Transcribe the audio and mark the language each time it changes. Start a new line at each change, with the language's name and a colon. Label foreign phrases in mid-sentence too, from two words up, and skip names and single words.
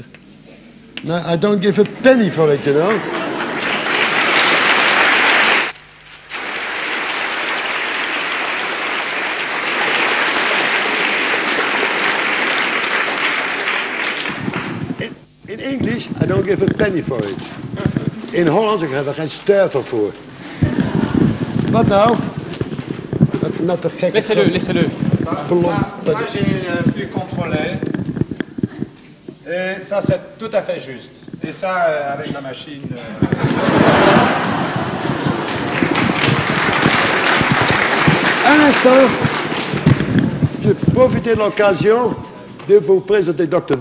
English: No, I don't give a penny for it, you know. In English, I don't give a penny for it.
Dutch: In Hollands, ik heb er geen stuiver voor. Wat nou? Not te gek.
French: Laissez-le. Ça, j'ai pu contrôler. Et ça, c'est tout à fait juste. Et ça, avec la machine... Un instant, je profite de l'occasion de vous présenter Dr.